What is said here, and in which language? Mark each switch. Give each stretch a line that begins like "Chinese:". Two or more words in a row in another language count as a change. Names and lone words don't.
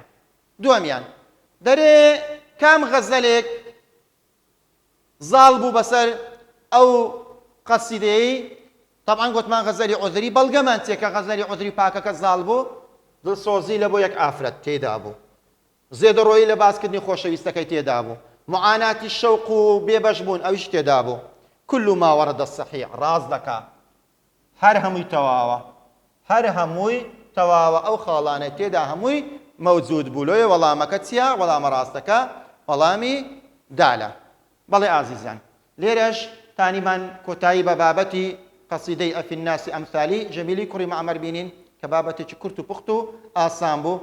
Central Kurdish: دووەمیان دەرێ کام غەزەلێک زاڵ بوو بەسەر ئەو قەسیدەی؟ طبعا گوتمان غەزەلی عودری، بەڵگەمان چێ کە غەزەلی عودری پاکەکە زاڵ بوو؟ دڵسۆزی لە بۆ یەک ئافرەت تێدا بوو، زێدەڕۆیی لە باسکردنی خۆشەویستەکەی تێدا بوو، معاناتی شەوق و بێبەش بوون ئەویش تێدا بوو.
Arabic: كل ما ورد الصحيح
Central Kurdish: ڕاز دەکا، هەر هەمووی تەواوە، هەر هەمووی تەواوە، ئەو خاڵانە تێدا هەمووی مەوجود بوو. لۆیە وەڵامەکە چییە؟ وەڵامە ڕاستەکە وەڵامی دالە. بەڵێ ئازیزان لێرەش تانیمان کۆتایی بە بابەتی قەسیدەی ئەفی الناسی ئەمثالی جەمیلی کوڕی مەعمەر بینین کە بابەتێکی کورت و پوخت و ئاسان بوو.